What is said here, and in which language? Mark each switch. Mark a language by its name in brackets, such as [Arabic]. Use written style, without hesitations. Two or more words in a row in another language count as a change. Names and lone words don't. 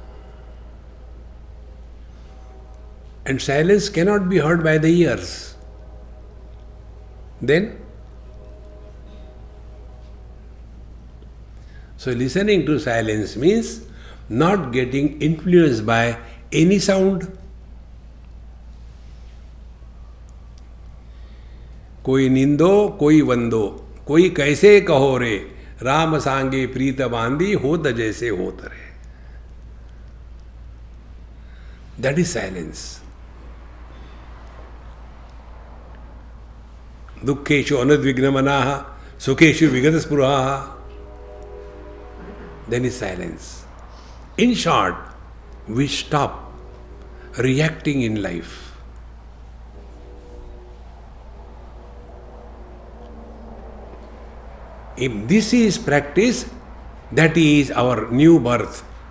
[English] And silence cannot be heard by the ears. Then, so listening to silence means not getting influenced by any sound. [Rajasthani] कोई निंदो कोई वंदो कोई कैसे कहो रे राम सांगे प्रीत बांधी होत जैसे होत रे. [English] That is silence. [Sanskrit] दुखेषु अनुद्विग्नमनाः सुखेषु विगतस्पृहाः. [English] Then is silence. In short, we stop reacting in life. If this is practice, that is our new birth.